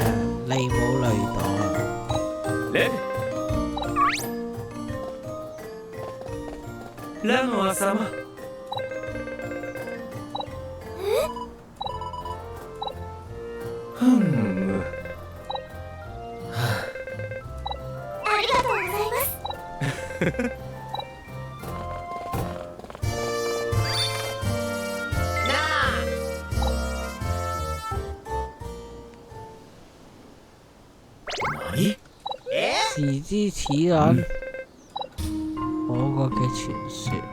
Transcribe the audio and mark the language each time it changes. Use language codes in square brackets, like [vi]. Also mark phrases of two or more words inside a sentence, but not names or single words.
[yue] 利姆雷朵啊！ [ja] ラノア様。ありがとうございます。 [yue] 時之齒輪，我國嘅傳說。